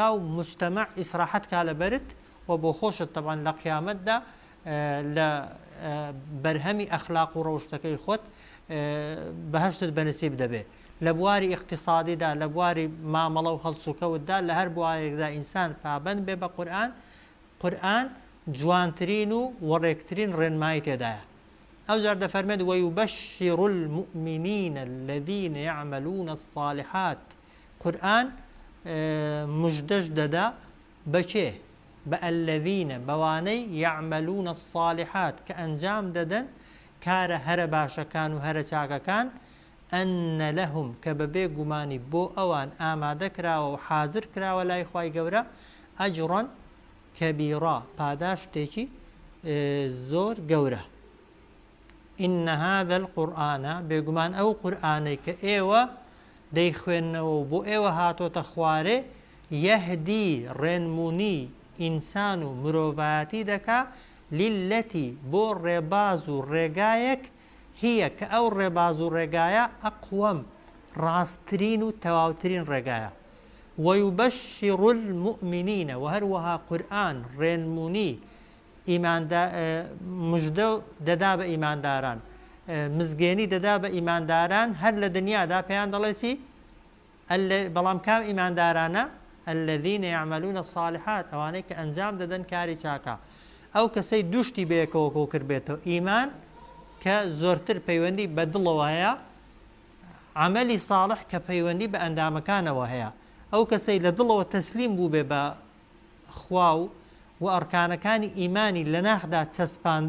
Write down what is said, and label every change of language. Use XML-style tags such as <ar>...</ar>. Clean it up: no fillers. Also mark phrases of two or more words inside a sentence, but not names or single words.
<ckb>و مجتەمع ئیسراحەت کا لەبەرت و بۆ خۆشت تەبەن لە قیامەتدا لە بەرهەمی ئەخلاق و ڕەوشتەکەی خۆت بەهەشتت بەنسیب دەبێت لە بواری اقتصادیدا لە بواری مامەڵە و هەڵسوکەوتدا لە هەر بوارێکدا ئینسان پابند بێ بە قورئان جوانترین و وەڕێکترین ڕێنمایی تێدایە ئەو جار دەفەرمێت</ckb> <ar>ويبشر المؤمنين الذين يعملون الصالحات</ar> <ckb>قورئان مژدەش دەدا بەچێ بە الذين بەوانەی</ckb> <ar>يعملون الصالحات</ar> <ckb>کە ئەنجام دەدەن کارە هەرە باشەکان و هەرە چاکەکان</ckb> <ar>أن لهم</ar> <ckb>کە بەبێ گومانی بۆ ئەوان ئامادە کراوە و حازر کراوە لای خوای گەورە</ckb> <ar>ئەجڕا کەبیڕا</ar> <ckb>پاداشتێکی زۆر گەورە</ckb> <ar>إن هذا القرآن</ar> <ckb>بێگومان ئەو قورئانەی کە ئێوە دەیخوێننەوە و بۆ ئێوە هاتۆتە خوارێ یەهدی ڕێنمونی ئینسان و مرۆڤایەتی دەکا للەتی بۆ ڕێباز و ڕێگایەک هیە کە ئەو ڕێباز و ڕێگایە ئەقوەم ڕاستترین و تەواوترین ڕێگایە</ckb> <ar>ويبشر المؤمنين</ar> <ckb>وهروها قرآن ڕێنمونی مژدە دەدا بە ئیمانداران مزگێنی دەدا بە ئیمانداران هەر لە دنیادا پێیان دەڵێسی بەڵام کام ئیماندارانە</ckb> <ar>الذين يعملون الصالحات</ar> <ckb>ئەوانەی کە ئەنجام دەدەن کاری چاکە ئەو کەسەی دوشتی بەیەکەوە کۆ کرد بێتەوە ئیمان کە زۆرتر پەیوەندی بە دڵەوە هەیە عملی ساڵح کە پەیوەندی بە ئەندامەکانەوە هەیە ئەو کەسەی لە دڵەوە تەسلیم بوو بێ بە خوا و ئەرکانەکانی ئیمانی لە ناخدا چەسپاند</ckb>